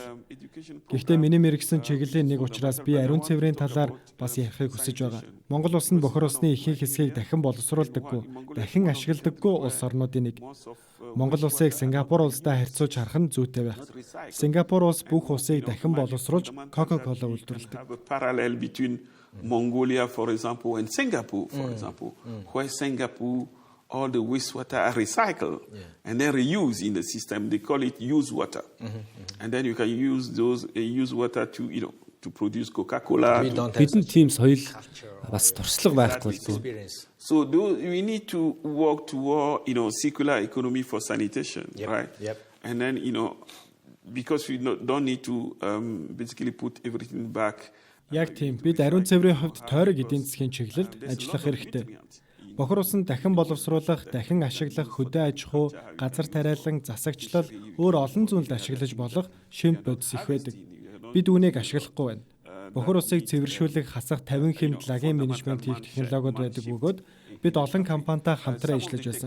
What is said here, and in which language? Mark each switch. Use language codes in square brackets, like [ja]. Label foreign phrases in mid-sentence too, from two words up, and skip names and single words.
[mn] Гэхдээ миний мэргэсэн чиглэлийн нэг учраас би ариун цэврийн талаар бас ярихыг хүсэж байгаа. Монгол улс нь бохир усны ихэнх хэсгийг дахин боловсруулдаггүй, дахин ашигладаггүй улс орнуудын нэг. Монгол улсыг Сингапур улстай харьцуулж харах нь зүйтэй байх. Сингапур улс бүх усыг дахин боловсруулж Coca-Cola үйлдвэрлэдэг. [en] Parallel between Mongolia, for example, and Singapore, for example, where Singapore all the wastewater are recycled and then reused in the system. They call it use water, and then you can use those use water to produce Coca-Cola. [mn] Бидний team соёл бас туршлага байхгүй л дээ. [en] So we need to work toward circular economy for sanitation, right? And then because we don't need to basically put everything back. [mn] Яг тийм бид ариун цэврийн хувьд тойрог эдийн засгийн чиглэлд ажиллах хэрэгтэй. Бохир усан дахин боловсруулах, дахин ашиглах, хөдөө аж ахуй, газар тариалан, засагчлал, өөр олон зүйлд ашиглаж болох шимт бодис их байдаг. Бид үүнийг ашиглахгүй байна. Бохир усыг цэвэршүүлэх, хасах 50 хэмт лагийн менежмент хийх технологиуд байдаг бөгөөд бид олон компанитай хамтран ажиллаж байсан.